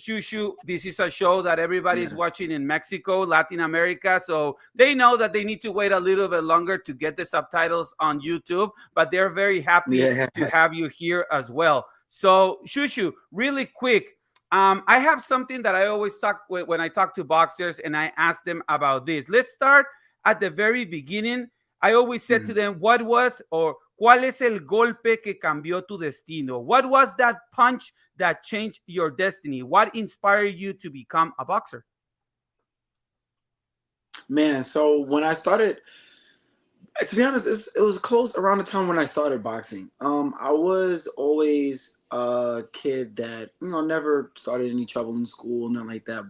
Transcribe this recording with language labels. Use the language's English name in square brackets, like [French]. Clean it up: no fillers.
[English] ShuShu, this is a show that everybody is watching in Mexico, Latin America, so they know that they need to wait a little bit longer to get the subtitles on YouTube, but they're very happy to have you here as well. So ShuShu, really quick, I have something that I always talk when I talk to boxers, and I ask them about this. Let's start at the very beginning. I always said to them, what was, or [Spanish] ¿cuál es el golpe que cambió tu destino? [English] What was that punch that changed your destiny? What inspired you to become a boxer? Man, so when I started, to be honest, it was close around the time when I started boxing. I was always a kid that, you know, never started any trouble in school, nothing like that.